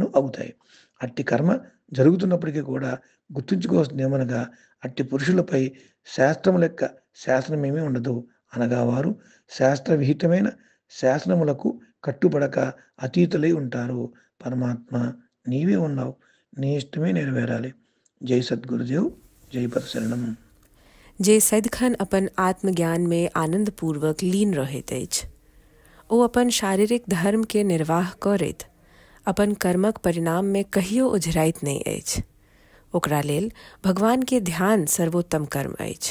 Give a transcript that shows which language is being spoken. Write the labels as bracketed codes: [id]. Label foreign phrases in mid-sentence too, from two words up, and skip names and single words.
[te] అట్టి కర్మ జరుగుతున్నప్పటికీ కూడా గుర్తుంచుకోవాల్సింది ఏమనగా అట్టి పురుషులపై శాస్త్రం లెక్క శాసనమేమీ ఉండదు. అనగా వారు శాస్త్రవిహితమైన శాసనములకు కట్టుబడక అతీతులై ఉంటారు. పరమాత్మ నీవే ఉన్నావు, నీ ఇష్టమే నెరవేరాలి. జై సద్గురుదేవ్, జై పరశరణం. [mai] जे सदिखन अपन आत्मज्ञान में आनंद पूर्वक लीन रहैत अछि, ओ अपन शारीरिक धर्म के निर्वाह करैत अपन कर्मक परिणाम में कहियो उझराइत नहीं अछि। ओकरा लेल भगवान के ध्यान सर्वोत्तम कर्म अछि।